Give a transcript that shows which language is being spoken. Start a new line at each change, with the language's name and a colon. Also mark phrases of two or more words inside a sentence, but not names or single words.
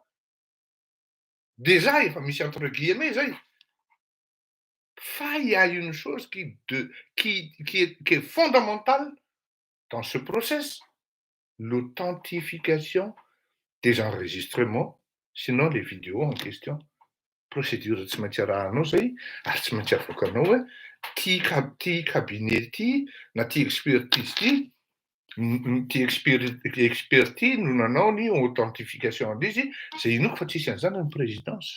French: Déjà, il faut mettre entre guillemets. Il y a une chose qui est fondamentale dans ce process, l'authentification des enregistrements, sinon les vidéos en question.
Malagasy: Procédure tsy maintsy arahanao zay, ary tsy maintsy avoakanao hoe ty cabinet ty na ty expertise ty expert ty no nanao ny authentification an'izy zay inoko fa tsisy an'izany ny présidence.